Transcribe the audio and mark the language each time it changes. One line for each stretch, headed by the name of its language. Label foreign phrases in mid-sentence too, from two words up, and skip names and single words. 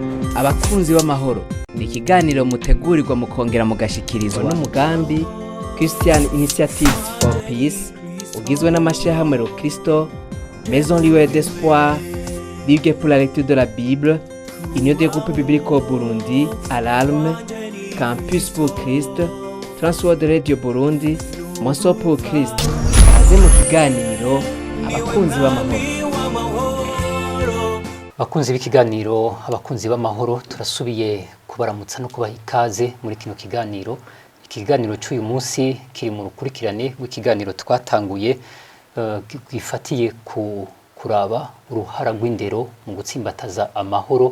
Rundi: Abakunzi b'amahoro ni ikiganiro mutegurirwa mukongera mugashikirizwa n'umugambi Christian Initiatives for Peace ugizwe n'amashirahamwe Kristo, Maison Lieu d'Espoir, Ligue pour la lecture de la Bible, Union des groupes bibliques au Burundi, Alarme, Campus pour Christ, Transworld Radio Burundi, Monso pour Christ. Aze mu kiganiro abakunzi b'amahoro. Abakunzi b'ikiganiro, abakunzi b'amahoro, turasubiye kubaramutsa no kubaha ikaze muri kino kiganiro. Ikiganiro cy'uyu munsi kiri mu rukurikirane rw'ikiganiro twatanguye gifatiye ku kuraba uruhara rw'indero mu gutsimbataza amahoro.